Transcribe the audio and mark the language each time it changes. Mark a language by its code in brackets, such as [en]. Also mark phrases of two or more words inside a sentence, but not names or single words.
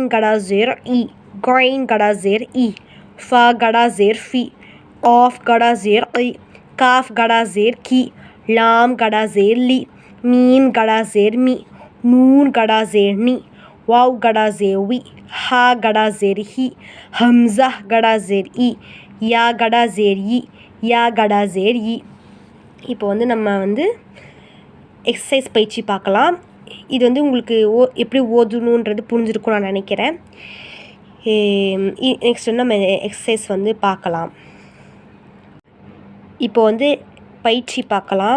[ur] کھڑا زیر ای، غین کھڑا زیر ای، فا کھڑا زیر فی، عین کھڑا زیر ای، قاف کھڑا زیر قی، لام کھڑا زیر لی، میم کھڑا زیر می، نون کھڑا زیر نی، واو کھڑا زیر وی، ہا کھڑا زیر ہی، ہمزہ کھڑا زیر ای، یا کھڑا زیر ای، یا کھڑا زیر ای. [ta] இப்போ வந்து நம்ம வந்து எக்ஸசைஸ் பயிற்சி பார்க்கலாம். இது வந்து உங்களுக்கு எப்படி ஓதணுன்றது புரிஞ்சிருக்கும் நான் நினைக்கிறேன். நெக்ஸ்ட் வந்து நம்ம எக்ஸசைஸ் வந்து பார்க்கலாம். இப்போ வந்து பயிற்சி பார்க்கலாம்.